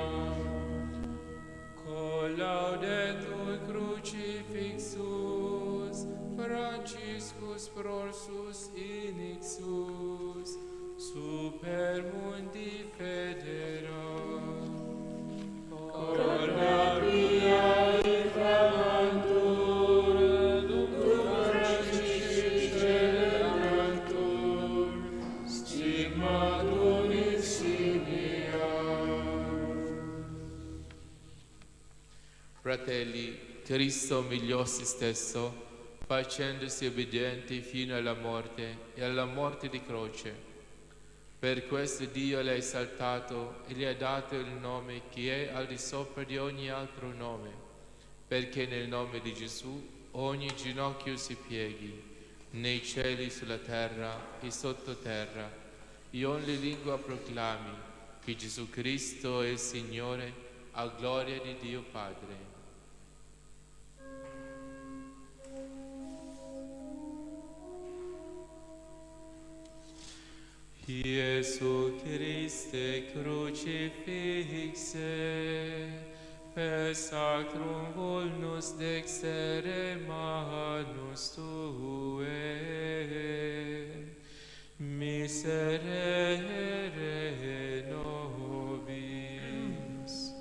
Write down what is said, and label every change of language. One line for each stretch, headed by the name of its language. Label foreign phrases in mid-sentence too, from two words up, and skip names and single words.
Latin: Collaudetur crucifixus, Franciscus prorsus inixus, super mundi federa. Cornabria inflammatur, dum Francisci celebrantur, stigmatum insignia.
Italian: Fratelli, Cristo umiliò se stesso, facendosi obbediente fino alla morte e alla morte di croce. Per questo Dio l'ha esaltato e gli ha dato il nome che è al di sopra di ogni altro nome, perché nel nome di Gesù ogni ginocchio si pieghi, nei cieli, sulla terra e sottoterra, e ogni lingua proclami che Gesù Cristo è il Signore, a gloria di Dio Padre.
Latin: Iesu Christe crucifixe, per sacrum volnus dextere manus Tuae, miserere nobis.